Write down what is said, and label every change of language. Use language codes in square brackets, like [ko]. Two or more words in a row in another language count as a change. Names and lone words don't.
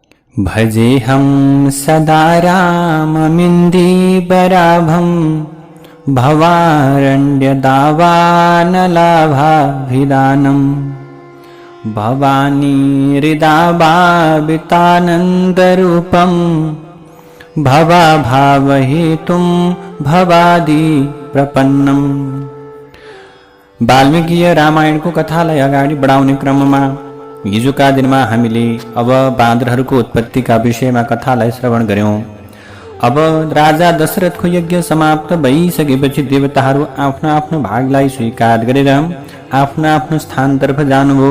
[sa] भजेऽहं सदा राममिन्दीवराभं भवारण्यदावानलाभाभिदानं भवानी हृदाभावितानन्दरूपं भवाभावहेतुं भवादि प्रपन्नम्। [ne] वाल्मीकिय रामायणको कथालाई अगाडि बढाउने क्रममा हिजोका दिनमा हामीले अब बाँदरहरूको उत्पत्तिका विषयमा कथालाई श्रवण गर्यौं। अब राजा दशरथको यज्ञ समाप्त भइसकेपछि देवताहरू आफ्नो आफ्नो भागलाई स्वीकार गरेर आफ्नो आफ्नो स्थानतर्फ जानुभयो।